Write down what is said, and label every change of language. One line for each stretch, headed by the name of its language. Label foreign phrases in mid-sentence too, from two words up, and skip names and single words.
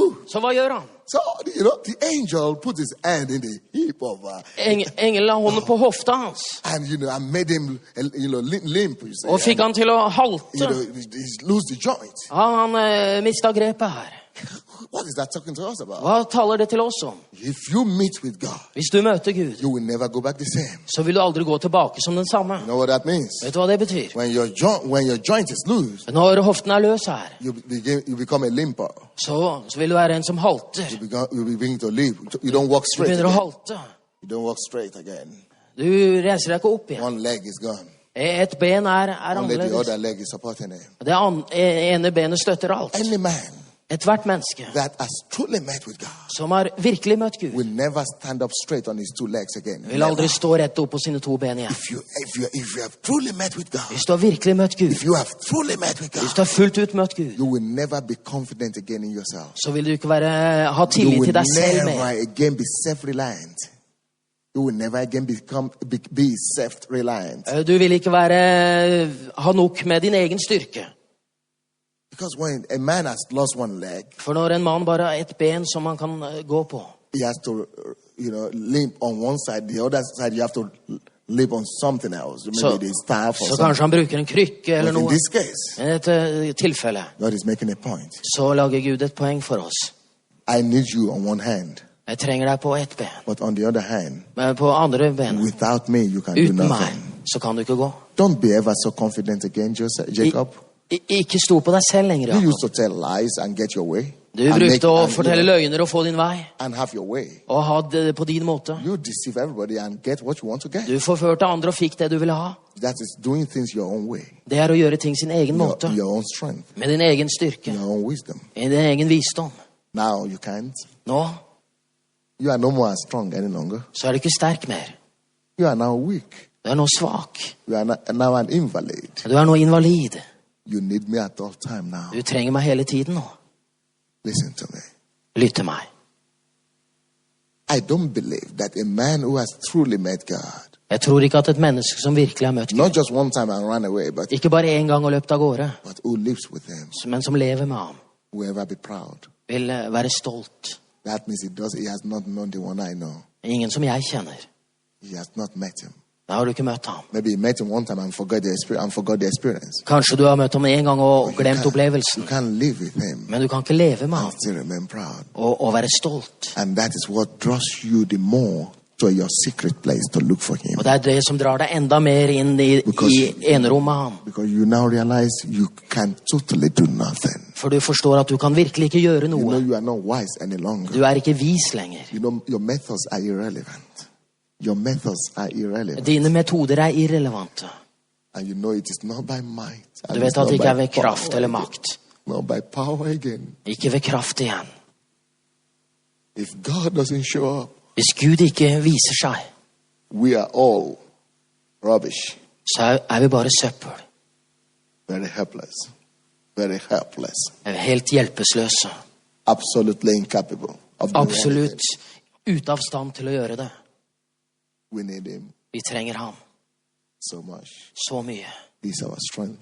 Norwegian: Så hva gjør han?
English: So the angel put his hand in the hip of
Norwegian: Engelen la hånden på hofta hans.
English: and and made him limp. You say,
Norwegian: Og fikk han til å
English: and,
Norwegian: halte.
English: he lose the joint.
Norwegian: Han mistet grepet her.
English: What is that talking to us about?
Norwegian: Hva taler det til oss om?
English: If you meet with God,
Norwegian: Hvis du møter Gud,
English: you will never go back the same.
Norwegian: så vil du aldri gå tilbake som den samme.
English: You know what that means?
Norwegian: Vet du hva det betyr?
English: When your joint is loose,
Norwegian: Når hoften er løs her,
English: you become a limper.
Norwegian: så vil du være en som halter.
English: You begin to limp. You don't walk
Norwegian: Du
English: straight
Norwegian: begynner å
English: again.
Norwegian: halte.
English: You don't walk straight again.
Norwegian: Du reiser deg ikke opp igjen.
English: One leg is gone.
Norwegian: Et ben er
English: Only the
Norwegian: annerledes.
English: other leg is supporting him.
Norwegian: Det ene benet støtter alt.
English: Any man
Norwegian: Et hvert menneske
English: that has truly met with God
Norwegian: som har virkelig møtt Gud,
English: will never stand up straight on his two legs again.
Norwegian: vil aldri stå rett opp på sine to ben igjen.
English: If you have truly met with God,
Norwegian: Hvis du har virkelig møtt Gud,
English: if you have truly met with
Norwegian: hvis
English: God,
Norwegian: du har fullt ut møtt Gud,
English: you will never be confident again in yourself.
Norwegian: så vil du ikke ha
English: You
Norwegian: tillit
English: will
Norwegian: til deg selv
English: never
Norwegian: mer.
English: again be self-reliant. You will never again be self-reliant.
Norwegian: Du vil ikke ha nok med din egen styrke.
English: Because when a man has lost one leg,
Norwegian: For når en mann bare har et ben som han kan gå på,
English: he has to, limp on one side. The other side, you have to limp on something else. Maybe the staff or
Norwegian: så
English: something.
Norwegian: kanskje han bruker en krykke eller
English: But in
Norwegian: noe.
English: this case,
Norwegian: I dette tilfellet
English: God is making a point.
Norwegian: så lager Gud et poeng for oss.
English: I need you on one hand,
Norwegian: Jeg trenger deg på ett ben,
English: but on the other hand,
Norwegian: men på andre ben,
English: without me, you can do
Norwegian: uten meg,
English: nothing.
Norwegian: så kan du ikke gå.
English: Don't be ever so confident again, Jacob.
Norwegian: Ikke stå på deg selv lenger,
English: You
Norwegian: Jakob.
English: used to tell lies and get your way.
Norwegian: Du brukte å fortelle løgner og få din vei,
English: and have your way.
Norwegian: og ha det på din måte.
English: You deceive everybody and get what you want to get.
Norwegian: Du forførte andre og fikk det du ville ha.
English: That is doing things your own way,
Norwegian: Det er å gjøre ting sin egen måte,
English: your own strength,
Norwegian: med din egen styrke,
English: your own wisdom.
Norwegian: i din egen visdom.
English: Now you can't.
Norwegian: Nå
English: You are no more strong any longer.
Norwegian: så er du ikke sterk mer.
English: You are now weak.
Norwegian: Du er nå svak.
English: You are now an invalid.
Norwegian: Du er nå invalid.
English: You need me at all time now.
Norwegian: Du trenger meg hele tiden nå.
English: Listen to me.
Norwegian: Lytt til meg.
English: I don't believe that a man who has truly met God,
Norwegian: Jeg tror ikke at et menneske som virkelig har møtt Gud,
English: not just one time and run away, but
Norwegian: ikke bare en gang og løpt av gårde,
English: who lives with him,
Norwegian: men som lever med ham,
English: will ever be proud.
Norwegian: vil være stolt.
English: That means he has not known the one I know.
Norwegian: Ingen som jeg kjenner.
English: He has not met him.
Norwegian: Da har du ikke møtt ham.
English: Maybe he met him one time and forgot the experience.
Norwegian: Kanskje du har møtt ham en gang og glemt
English: You
Norwegian: opplevelsen,
English: can't live with him
Norwegian: men du kan ikke leve med ham
English: and still remain proud.
Norwegian: og være stolt.
English: And that is what draws you the more to your secret place to look for him.
Norwegian: Og det er det som drar deg enda mer inn i enerom med ham.
English: Because you now realize you can totally do nothing.
Norwegian: For du forstår at du kan virkelig ikke gjøre
English: You know
Norwegian: noe.
English: you are not wise any longer.
Norwegian: Du er ikke vis lenger.
English: You know your methods are irrelevant. Your methods are irrelevant.
Norwegian: Dine metoder er irrelevante.
English: And you know it is not by might.
Norwegian: Du
English: and
Norwegian: vet
English: it's
Norwegian: at
English: not
Norwegian: det ikke
English: by
Norwegian: er ved
English: power
Norwegian: kraft eller
English: again.
Norwegian: makt.
English: Not by power again.
Norwegian: Ikke ved kraft igjen.
English: If God doesn't show up,
Norwegian: Hvis Gud ikke viser seg,
English: we are all rubbish.
Norwegian: så er vi bare søppel.
English: Very helpless. Very helpless.
Norwegian: Er vi helt hjelpeløse.
English: Absolutely incapable of doing
Norwegian: Absolutt
English: anything.
Norwegian: ute av stand til å gjøre det.
English: We need him
Norwegian: Vi trenger ham
English: so much.
Norwegian: så mye.
English: He's our strength.